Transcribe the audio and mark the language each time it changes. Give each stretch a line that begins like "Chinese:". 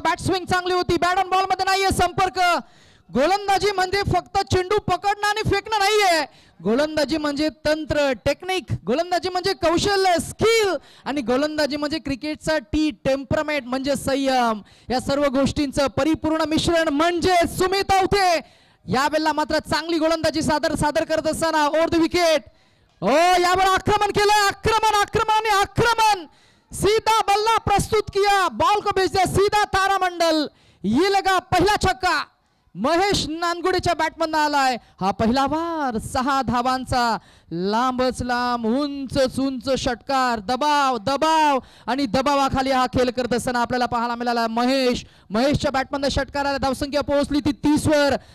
Marathi: Bat swing चांगली होती, bat on ball मध्ये नाहीये संपर्क. गोलंदाजी म्हणजे फक्त चेंडू पकडणं आणि फेकणं नाहीये, गोलंदाजी म्हणजे तंत्र, टेक्निक, गोलंदाजी म्हणजे कौशल्य, स्किल आणि गोलंदाजी म्हणजे क्रिकेटचा टेम्परामेंट म्हणजे संयम. या सर्व गोष्टींचं परिपूर्ण मिश्रण म्हणजे सुमित आवते. यावेळेला मात्र चांगली गोलंदाजी सादर करत असताना ओव्हर द विकेट. हो, यावर आक्रमण केलं,
Hindi: आक्रमण सीधा बल्ला प्रस्तुत किया, बॉल को भेज दिया सीधा तारामंडल. ये लगा
Marathi: पहिला छक्का महेश नानगुडेच्या बॅटमधून आलाय. हा पहिला वार 6 धावांचा लांबच लांब उंच षटकार. दबाव आणि दबावाखाली हा खेळ करत असताना आपल्याला पाहायला मिळाला महेशच्या बॅटमधून षटकाराला धावसंख्या पोहोचली ती 30 वर.